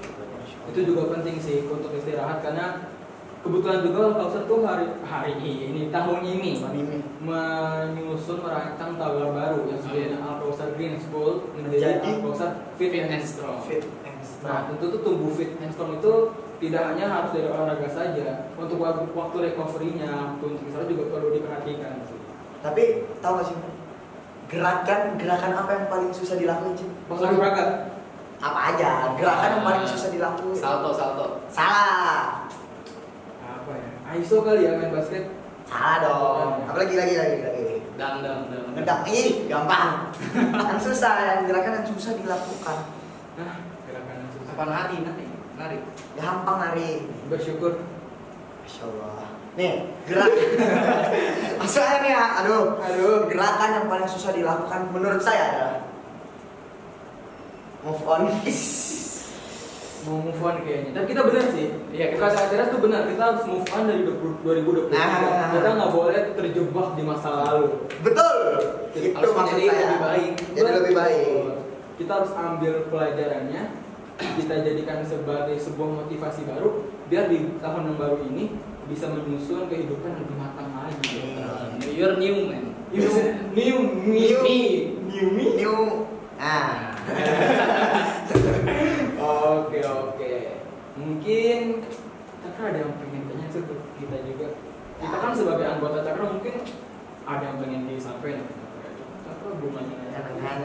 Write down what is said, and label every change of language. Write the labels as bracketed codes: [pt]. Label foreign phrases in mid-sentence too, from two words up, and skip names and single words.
[id] Itu juga penting sih untuk istirahat, karena kebetulan juga Alkausar tuh hari ini tahun ini merancang tagar baru yang sebelumnya Alkausar Green School menjadi Jadi Alkausar Fit and Strong. Fit and Nah, strong. tentu tuh tumbuh [en] fit and strong [id] itu tidak hanya harus dari olahraga saja, untuk waktu recovery-nya, untuk istirahat juga perlu diperhatikan sih. Tapi tahu gak sih gerakan apa yang paling susah dilakuin sih? Olahraga Apa aja? Gerakan yang paling susah dilakuin. Salto. Salah. apa ya? ISO kali ya main basket. Salah dong. Apalagi lagi. Dang. Ngedang, gampang. Yang susah, yang gerakan yang susah dilakukan. Nah, gerakan yang susah. Apa nari? Gampang nari. Bersyukur. Masya Allah. Nih, gerak. Maksudnya nih ya, aduh, gerakan yang paling susah dilakukan menurut saya adalah [en] move on. [id] Mau [en] move on [id] kayaknya. Tapi kita benar sih. Iya, Kita saat teras tuh benar. Kita harus [en] move on [id] dari 2023. Nah. Kita nggak boleh terjebak di masa lalu. Betul. Harus Itu maksud menjadi saya. lebih baik. Jadi lebih baik. Kita harus ambil pelajarannya, kita jadikan sebagai sebuah motivasi baru, biar di tahun yang baru ini bisa menyusun kehidupan yang lebih matang lagi. [en] New Year, new man. New me. [id] Nah, Oke. Mungkin Cakra ada yang pengen tanya sih ke kita juga. Kita kan sebagai anggota Cakra mungkin ada yang pengen disampaikan. Cakra belum nanya.